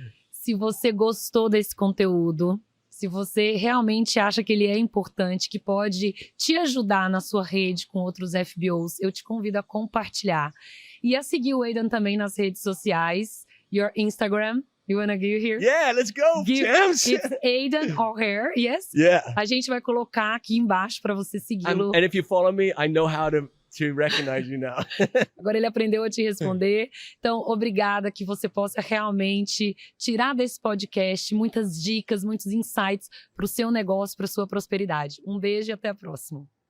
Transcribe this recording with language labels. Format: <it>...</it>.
<pt>Se você gostou desse conteúdo, se você realmente acha que ele é importante, que pode te ajudar na sua rede com outros FBOs, eu te convido a compartilhar. E a seguir o Aidan também nas redes sociais.</pt> <en>Your Instagram. You wanna give here? Yeah, let's go, James. It's Aidan O'Hare, yes? Yeah.</en> <pt>A gente vai colocar aqui embaixo para você segui-lo.</pt> <en>And if you follow me, I know how to recognize you now.</en> <pt>Agora ele aprendeu a te responder. Então, obrigada, que você possa realmente tirar desse podcast muitas dicas, muitos insights para o seu negócio, para a sua prosperidade. Um beijo e até a próxima.</pt>